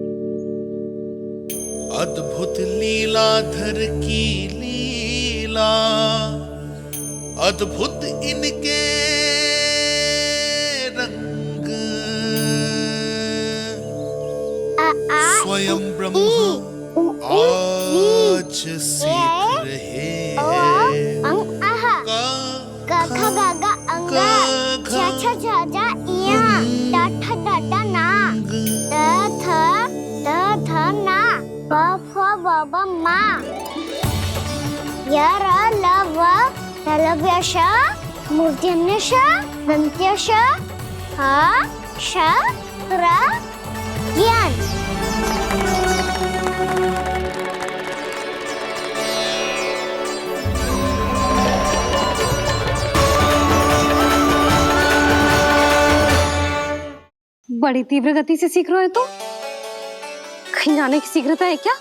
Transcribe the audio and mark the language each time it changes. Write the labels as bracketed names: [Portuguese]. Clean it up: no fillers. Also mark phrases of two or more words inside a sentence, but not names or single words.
[Hindi] अद्भुत लीलाधर की लीला, अद्भुत इनके रंग, स्वयं ब्रह्म आज सीख रहे हैं। गा गा गा अंगा, छा छा छा जा इया, टा ठा टा टा ना, ता था ना, बा फा बा बा मा, या रा ला वा, तलव्यश, मूर्ध्यन्यश, दन्त्यश, हा श रा ज्ञान। बड़ी तीव्र गति से सीख रहे हो तो कहीं जाने की शीघ्रता है क्या?